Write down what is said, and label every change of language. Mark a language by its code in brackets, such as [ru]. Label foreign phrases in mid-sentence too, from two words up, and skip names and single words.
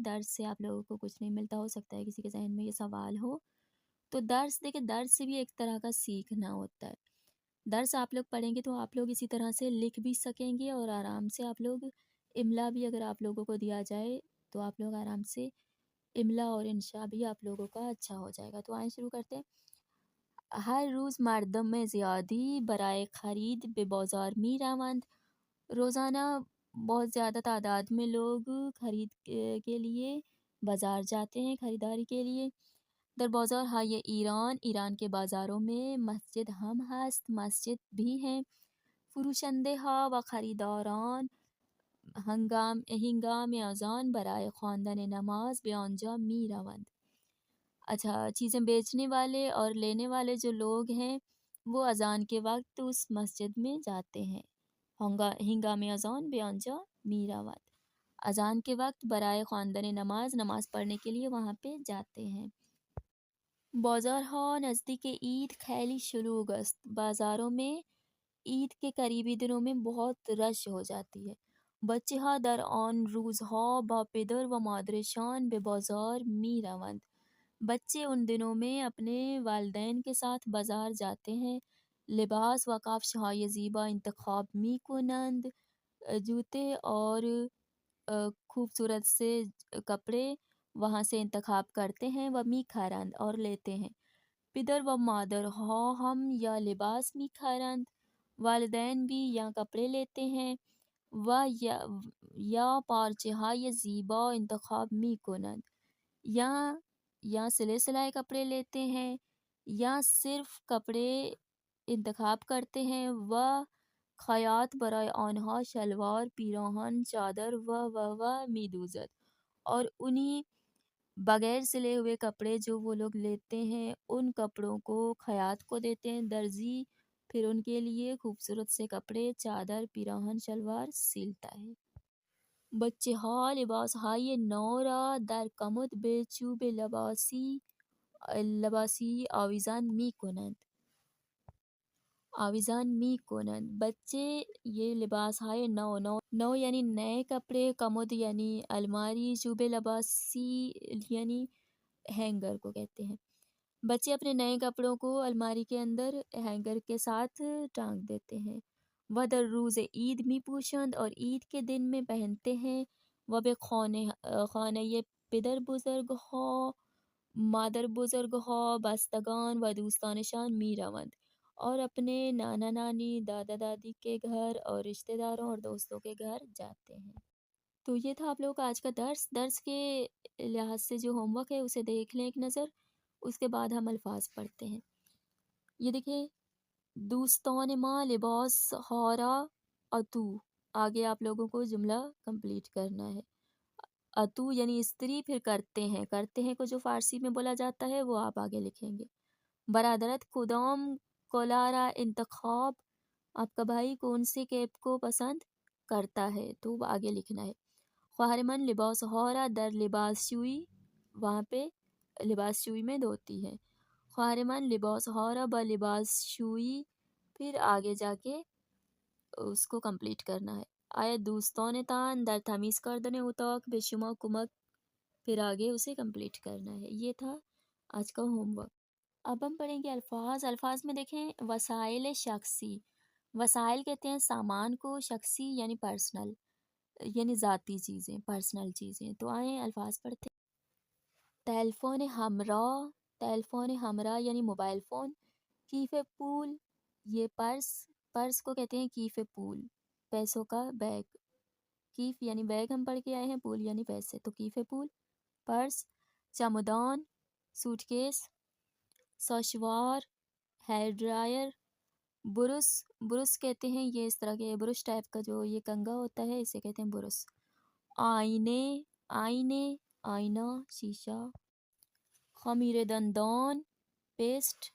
[ur] درس سے آپ لوگوں کو کچھ نہیں ملتا، ہو سکتا ہے کسی کے ذہن میں یہ سوال ہو، تو درس دیکھیں، درس سے بھی ایک طرح کا سیکھنا ہوتا ہے۔ درس آپ لوگ پڑھیں گے تو آپ لوگ اسی طرح سے لکھ بھی سکیں گے، اور آرام سے آپ لوگ املا بھی اگر آپ لوگوں کو دیا جائے تو آپ لوگ آرام سے املا اور انشاء بھی آپ لوگوں کا اچھا ہو جائے گا۔ تو آئیں شروع کرتے ہیں۔ [fa] ہر روز مردم زیادی برائے خرید به بازار می روند۔ [ur] روزانہ بہت زیادہ تعداد میں لوگ خرید کے لیے بازار جاتے ہیں، خریداری کے لیے۔ [fa] در بازار های ایران، [ur] ایران کے بازاروں میں [fa] مسجد ہم ہست، [ur] مسجد بھی ہیں۔ [fa] فروشنده ها و خریداران ہنگام اذان برای خواندن نماز به آنجا می روند۔ [ur] اچھا، چیزیں بیچنے والے اور لینے والے جو لوگ ہیں وہ اذان کے وقت اس مسجد میں جاتے ہیں۔ [fa] ہنگام اذان به آنجا می روند، [ur] اذان کے وقت [fa] برائے خواندن نماز، [ur] نماز پڑھنے کے لیے وہاں پہ جاتے ہیں۔ [fa] بازارها نزدیک عید خیلی شلوغ است۔ [ur] بازاروں میں عید کے قریبی دنوں میں بہت رش ہو جاتی ہے۔ [fa] بچه ها در آن روزها با پدر و مادرشان به بازار می روند۔ [ur] بچے ان دنوں میں اپنے والدین کے ساتھ بازار جاتے ہیں۔ [fa] لباس و کفش های زیبا انتخاب می کنند۔ [ur] جوتے اور خوبصورت سے کپڑے وہاں سے انتخاب کرتے ہیں۔ [fa] و می خرند [ur] اور لیتے ہیں۔ [fa] پدر و مادر ها ہم یا لباس می خرند، [ur] والدین بھی یا کپڑے لیتے ہیں۔ [fa] و یا پارچه های زیبا انتخاب می کنند، [ur] یا سلے سلائے کپڑے لیتے ہیں، یا صرف کپڑے انتخاب کرتے ہیں۔ [fa] و خیاط برای آنها شلوار، پیراہن، چادر و می دوزد، [ur] اور انہی بغیر سلے ہوئے کپڑے جو وہ لوگ لیتے ہیں ان کپڑوں کو خیاط کو دیتے ہیں۔ درزی پھر ان کے لیے خوبصورت سے کپڑے، چادر، پیراہن، شلوار سیلتا ہے۔ [fa] بچه ها لباس های نو را در کمد به چوب لباسی آویزان می کنند۔ [ur] بچے یہ [fa] لباس های نو [ur] یعنی نئے کپڑے، کمد یعنی الماری، [fa] چوب لباسی [ur] یعنی ہینگر کو کہتے ہیں۔ بچے اپنے نئے کپڑوں کو الماری کے اندر ہینگر کے ساتھ ٹانگ دیتے ہیں۔ [fa] و در روز عید می پوشند، [ur] اور عید کے دن میں پہنتے ہیں۔ [fa] و به خانه پدر بزرگ ها، مادر بزرگ ها، بستگان و دوستانشان می روند، [ur] اور اپنے نانا نانی، دادا دادی کے گھر اور رشتہ داروں اور دوستوں کے گھر جاتے ہیں۔ تو یہ تھا آپ لوگوں کا آج کا درس کے لحاظ سے جو ہوم ورک ہے اسے دیکھ لیں ایک نظر، اس کے بعد ہم الفاظ پڑھتے ہیں۔ یہ دیکھیں، [fa] دوستان ما لباس ہارا اتو، [ur] آگے آپ لوگوں کو جملہ کمپلیٹ کرنا ہے۔ اتو یعنی استری، پھر کرتے ہیں کو جو فارسی میں بولا جاتا ہے وہ آپ آگے لکھیں گے۔ [fa] برادرت کدام کلارا انتخاب، [ur] آپ کا بھائی کون سے کیپ کو پسند کرتا ہے تو وہ آگے لکھنا ہے۔ [fa] خواہر من لباس ہارا در لباس شوئی، [ur] وہاں پہ لباس شوئی میں دھوتی ہے۔ [fa] خواہر من لباس ہارا با لباس شوئی، [ur] پھر آگے جا کے اس کو کمپلیٹ کرنا ہے۔ [fa] آیا دوستان تان در تمیز کردن اتاق به شما کمک. [ur] پھر آگے اسے کمپلیٹ کرنا ہے. یہ تھا آج کا ہوم ورک. اب ہم پڑھیں گے الفاظ. الفاظ میں دیکھیں [fa] وسائل شخصی. [ur] وسائل کہتے ہیں سامان کو، شخصی یعنی پرسنل، یعنی ذاتی چیزیں، پرسنل چیزیں. تو آئیں الفاظ پڑھتے ہیں. [fa] ٹیلیفون ہمراہ. ٹیلیفون ہمراہ [ur] یعنی موبائل فون. [fa] کیف پول، [ur] یہ پرس. پرس کو کہتے ہیں [fa] کیف پول، [ur] پیسوں کا بیگ. کیف یعنی بیگ ہم پڑھ کے آئے ہیں، پول یعنی پیسے، تو [fa] کیف پول [ur] پرس. چمدان سوٹ کیس. سوشوار [en] hair dryer. [ur] برس. برس کہتے ہیں یہ اس طرح کے برش ٹائپ کا جو یہ کنگا ہوتا ہے، اسے کہتے ہیں برس. آئینے. آئینے آئینہ، شیشہ. [fa] خمیر دندان [ur] پیسٹ.